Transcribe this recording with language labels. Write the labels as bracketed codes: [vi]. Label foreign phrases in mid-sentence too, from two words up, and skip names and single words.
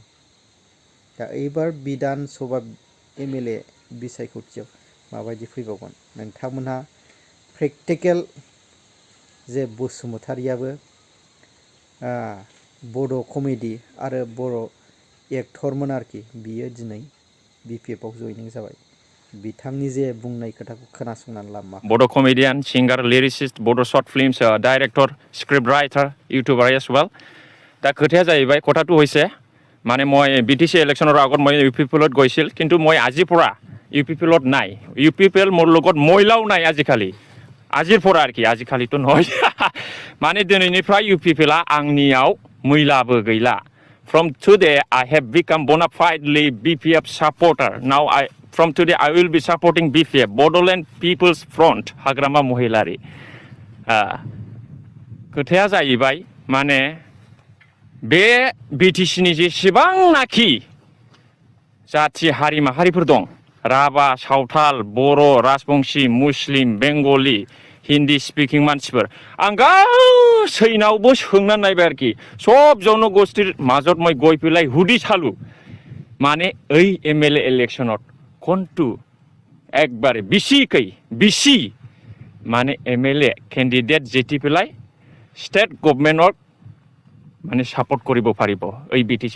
[brx] दा एबार बिधान सभा एमएलए बिसायख'थियाव माबायदि फैबावगोन नोंथांमोनहा प्रेक्टिकेल जे बसुमतारियाबो बड' कमेडि आरो बर' एक्टरमोन आरोखि, बियो दिनै बिपिएफआव जयनिं जाबाय। बिथांनि जे बुंनाय खोथाखौ खोनासंनानै ला। मा [en] बड' comedian, singer, lyricist, बड' short films director, script writer, YouTuber as well. [brx] दा खोथाया जाहैबाय [as] কথাটো হৈছে মানে মই বিটিচি ইলেকশ্যনৰ আগত মই ইউপিপিএলত গৈছিল, কিন্তু মই আজিৰ পৰা ইউপিপিএলত নাই। ইউপিপিএল মোৰ লগত মহিলাও নাই আজিকালি, আজিৰ পৰা আৰকি, আজিকালিতো নহয় মানে दिनैनिफ्राय ইউপিপিএলआ [brx] आंनियाव मैलाबो गैला। [en] From today I have become bona fidely BPF supporter. Now from today I will be supporting BPF, Bodoland People's Front, हाग्रामा महिलारि। [brx] खोथाया जाहैबाय माने बे बिटिसिनि जेसेबांनाखि जाथि हारि माहारिफोर दं, राभा, सावथाल, बर', राजबंशी, मुस्लिम, बेंगलि, हिन्दी स्पिकिं मानसिफोर, आं गासैनावबो सोंनानै नायबाय आरोखि, [as] সব জনগোষ্ঠীৰ মাজত মই গৈ পেলাই হুদি চালো মানে এই এমএলএ ইলেকশ্যনত কোনটো একবাৰে বেছি মানে [en] এমএলএ কেণ্ডিডেট [as] জিতি পেলাই [en] state governmentক [as] মানে সাপোৰ্ট কৰিব পাৰিব এই বিটিচিত।